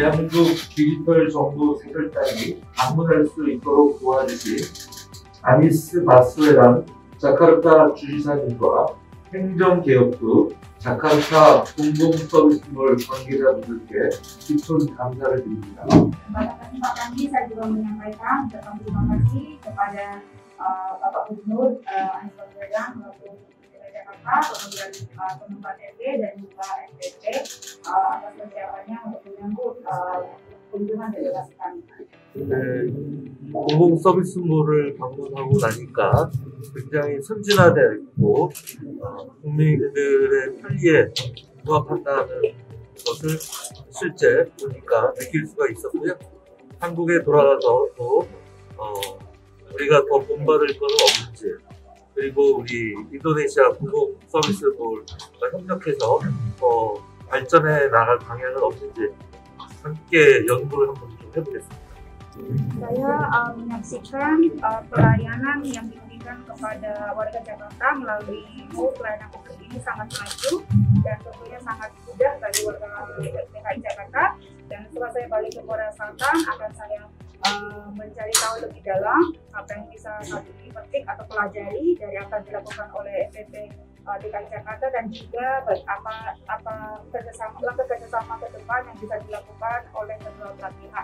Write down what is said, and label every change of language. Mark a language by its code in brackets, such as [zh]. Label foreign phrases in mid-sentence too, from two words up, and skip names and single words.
[ko] 한국 디지털 정보 세결단이 방문할 수 있도록 도와주신 아니스 바스웨랑 자카르타 주지사님과 행정개혁부 자카르타 공공서비스몰 관계자분들께 깊은 감사를 드립니다. [id] Pada kesempatan ini saya juga menyampaikan ucapan terima kasih kepada Bapak Gubernur Anies Baswedan maupun DKI Jakarta, kemudian Kementerian RD dan juga SPP atas persiapannya untuk menyambut kunjungan delegasi kami. [ko] 네, 공공서비스몰을 방문하고 나니까 굉장히 선진화되어 있고 국민들의 편리에 부합한다는 것을 실제 보니까 느낄 수가 있었고요. 한국에 돌아가서 또 우리가 더 본받을 것은 없는지, 그리고 우리 인도네시아 공공서비스몰과 협력해서 더 발전해 나갈 방향은 없는지 함께 연구를 한번 좀 해보겠습니다. [id] Saya menyaksikan pelayanan yang diberikan kepada warga Jakarta melalui pelayanan publik ini sangat maju dan tentunya sangat mudah bagi warga DKI Jakarta. Dan setelah saya balik ke Korea Selatan, akan saya mencari tahu lebih dalam apa yang bisa saat ini petik atau pelajari dari apa yang dilakukan oleh SPP DKI Jakarta dan juga apa kerjasama ke depan yang bisa dilakukan oleh kedua belah pihak.